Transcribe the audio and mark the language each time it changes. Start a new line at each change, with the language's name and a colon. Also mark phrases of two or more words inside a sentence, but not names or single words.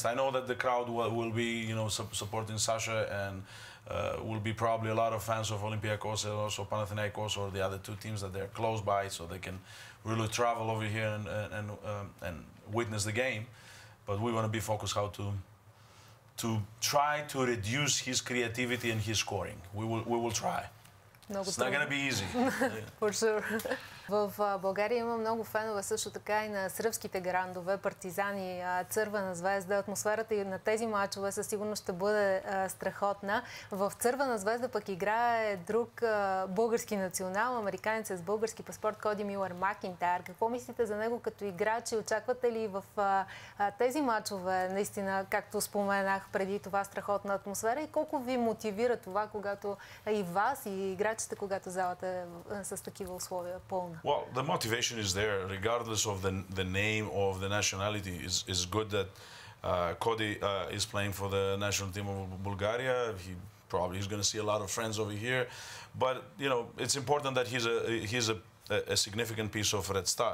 English: I know that the crowd will be, you know, supporting Sasha, and will be probably a lot of fans of Olympiacos and also Panathinaikos or the other two teams that they're close by, so they can really travel over here and witness the game. But we want to be focused how to try to reduce his creativity and his scoring. We will try. It's not going to be easy. For sure.
Bulgarian: В България има много фенове също така и на сръбските грандове, Партизани, Цървена звезда. Атмосферата и на тези мачове със сигурност ще бъде страхотна. В Цървена звезда пък играе друг български национал, американец с български паспорт, Коди Милър Макинтайр. Какво мислите за него като играч и очаквате ли в тези мачове наистина, както споменах преди това, страхотна атмосфера и колко ви мотивира това, когато и вас, и играчите, когато залата е с такива условия пълна?
English: Well, the motivation is there, regardless of the name or the nationality. Is good that Cody is playing for the national team of Bulgaria. He probably is going to see a lot of friends over here, but you know it's important that he's a significant piece of Red Star.